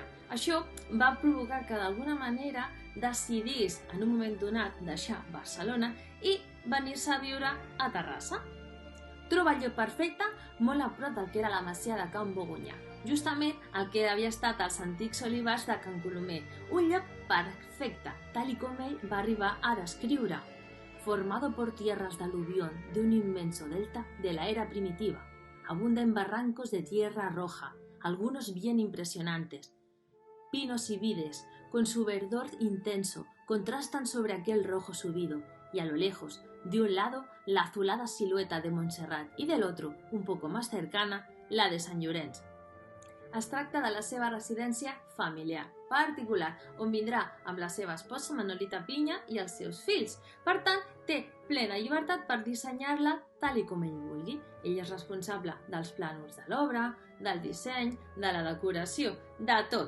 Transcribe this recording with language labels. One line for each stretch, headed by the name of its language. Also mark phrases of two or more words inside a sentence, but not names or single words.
Catalan: Això va provocar que d'alguna manera decidís en un moment donat deixar Barcelona i venir-se a viure a Terrassa. Troba el lloc perfecte molt a prop del que era la masia de Can Bogunyà, justament el que havia estat els antics olivars de Can Colomer, un lloc perfecte, tal com ell va arribar a descriure.
Spanish: Formado por tierras de aluvión de un inmenso delta de la era primitiva, abunda en barrancos de tierra roja, algunos bien impresionantes. Pinos y vides, con su verdor intenso, contrastan sobre aquel rojo subido, y a lo lejos, de un lado, la azulada silueta de Montserrat
Catalan: i de l'altre,
Spanish: un poco más cercana, la de Sant Llorenç.
Catalan: Es tracta de la seva residència familiar, particular, on vindrà amb la seva esposa Manolita Pinya i els seus fills. Per tant, té plena llibertat per dissenyar-la tal com ell vulgui. Ell és responsable dels plànols de l'obra, del disseny, de la decoració, de tot.